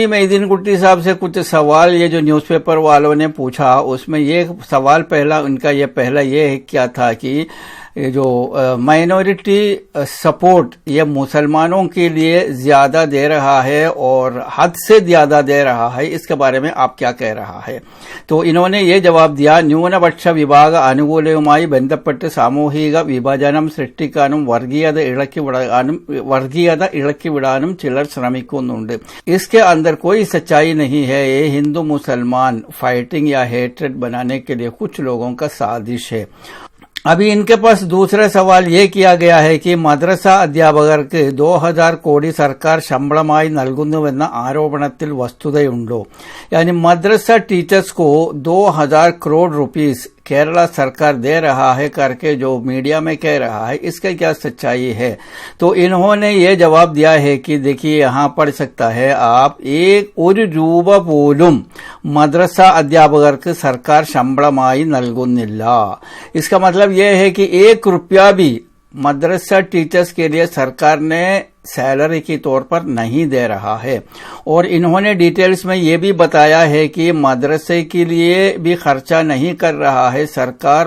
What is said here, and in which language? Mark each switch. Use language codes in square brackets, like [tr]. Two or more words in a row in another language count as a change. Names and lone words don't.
[hi] मोइनुद्दीन कुट्टी साहब से कुछ सवाल ये जो न्यूज़पेपर वालों ने पूछा, उसमें ये सवाल पहला ये क्या था कि जो [en] minority support [hi] ये मुसलमानों के लिए ज्यादा दे रहा है और हद से ज्यादा दे रहा है, इसके बारे में आप क्या कह रहा है। तो इन्होंने ये जवाब दिया, [ml] ന്യൂനപക്ഷ വിഭാഗ ആനുകൂല്യവുമായി ബന്ധപ്പെട്ട് സാമൂഹിക വിഭജനം സൃഷ്ടിക്കാനും വർഗീയത ഇളക്കിവിടാനും ചിലർ ശ്രമിക്കുന്നുണ്ട്। [hi] इसके अंदर कोई सच्चाई नहीं है, ये हिंदू मुसलमान फाइटिंग या हेट्रेड बनाने के लिए कुछ लोगों का साजिश है। अभी इनके पास दूसरा सवाल ये किया गया है कि [ml] മദ്രസ അധ്യാപകർക്ക് 2000 കോടി സർക്കാർ ശമ്പളമായി നൽകുന്നുവെന്ന ആരോപണത്തിൽ വസ്തുതയുണ്ടോ। [hi] यानी मदरसा टीचर्स को 2000 करोड़ रुपीस केरला सरकार दे रहा है करके जो मीडिया में कह रहा है, इसका क्या सच्चाई है। तो इन्होंने ये जवाब दिया है कि देखिए यहाँ पढ़ सकता है आप, [ml] ഒരു രൂപ പോലും മദ്രസ അധ്യാപകർക്ക് സർക്കാർ ശമ്പളമായി നൽകുന്നില്ല। [hi] इसका मतलब यह है कि 1 रुपया भी मदरसा टीचर्स के लिए सरकार ने सैलरी के तौर पर नहीं दे रहा है। और इन्होंने डिटेल्स में ये भी बताया है कि मदरसे के लिए भी खर्चा नहीं कर रहा है सरकार।